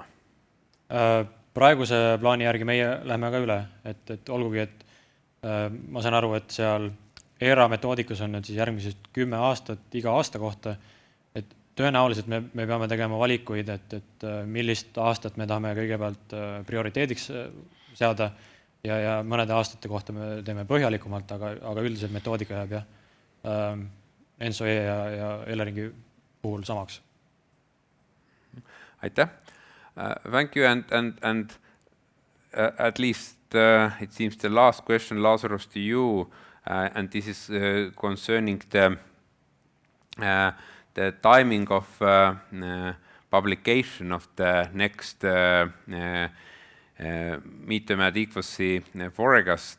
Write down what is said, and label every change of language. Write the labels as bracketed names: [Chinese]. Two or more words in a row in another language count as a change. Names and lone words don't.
[Estonian] Praeguse plaani järgi meie läheme ka üle, et olgugi, et ma saan aru, et seal ERA metoodikus on nüüd siis järgmisest 10 aastat iga aasta kohta, et tõenäoliselt me peame tegema valikuid, et millist aastat me tahame kõigepealt prioriteediks seada ja mõnede aastate kohta me teeme põhjalikumalt, aga üldiselt metoodika jääb ENTSO-E ja Eleringi puhul samaks. Aitäh. [English] Thank you, and at least it seems the last question, Lazarus, to you, and this is concerning the timing of publication of the next midterm adequacy forecast.